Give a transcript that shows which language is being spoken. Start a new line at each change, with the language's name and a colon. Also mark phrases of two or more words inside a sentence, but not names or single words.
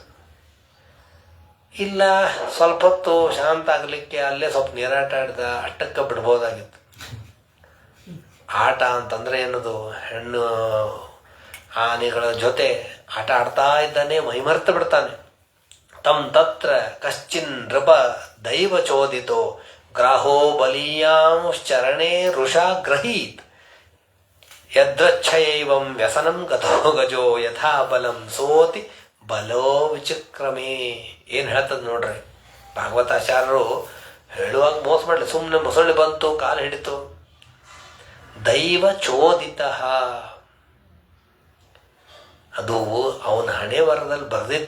Kannada: ಇಲ್ಲ ಸ್ವಲ್ಪ ಹೊತ್ತು ಶಾಂತ ಆಗ್ಲಿಕ್ಕೆ ಅಲ್ಲೇ ಸ್ವಲ್ಪ ನೀರಾಟ ಆಡಿದ ಅಷ್ಟಕ್ಕೆ ಬಿಡ್ಬೋದಾಗಿತ್ತು. ಆಟ ಅಂತಂದ್ರೆ ಏನದು, ಹೆಣ್ಣು ಆನೆಗಳ ಜೊತೆ ಆಟ ಆಡ್ತಾ ಇದ್ದಾನೆ, ಮೈಮರ್ತ ಬಿಡ್ತಾನೆ.
Sanskrit: ತಮ್ ತತ್ರ ಕಶ್ಚಿನ್ ನೃಪ ದೈವ ಚೋದಿತೋ ಗ್ರಾಹೋ ಬಲೀಯಾಂಶ್ಚರಣೆ ಋಷಾ ಗ್ರಹೀತ್ ಯದ್ರಚ್ಛಯೈವಂ ವ್ಯಸನಂ ಗತೋ ಗಜೋ ಯಥಾ ಬಲಂ ಸೋತಿ ಬಲೋ ವಿಚಿಕ್ರಮೇ.
Kannada: ಏನ್ ಹೇಳ್ತದ ನೋಡ್ರಿ ಭಾಗವತಾಚಾರ್ಯರು ಹೇಳುವಾಗ ಮೋಸ ಮಾಡ್ಲಿ. ಸುಮ್ಮನೆ ಮೊಸಳೆ ಬಂತು, ಕಾಲು ಹಿಡಿತು. ದೈವ ಚೋದಿತ, ಅದು ಅವನ ಹಣೆ ಬರದಲ್ಲಿ ಬರ್ದಿತ್ತ.